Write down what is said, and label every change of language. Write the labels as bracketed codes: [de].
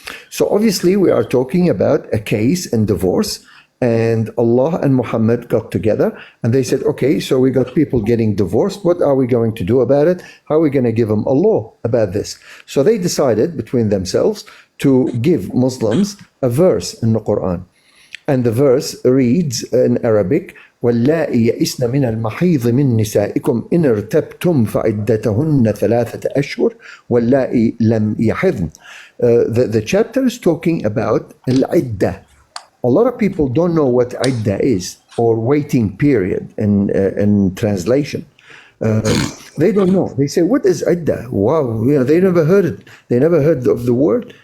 [en] So obviously we are talking about a case in divorce, and Allah and Muhammad got together and they said, okay, so we got people getting divorced. What are we going to do about it? How are we going to give them a law about this? So they decided between themselves to give Muslims a verse in the Quran. And the verse reads in Arabic, [ar] واللائي يئسن من المحيض من نسائكم إن ارتبتم فعدتهن 3 أشهر واللائي لم يحضن. [en] The chapter is talking about al-iddah. A lot of people don't know what iddah is, or waiting period in translation. They don't know. They say, what is iddah? Wow, they never heard it. They never heard of the word.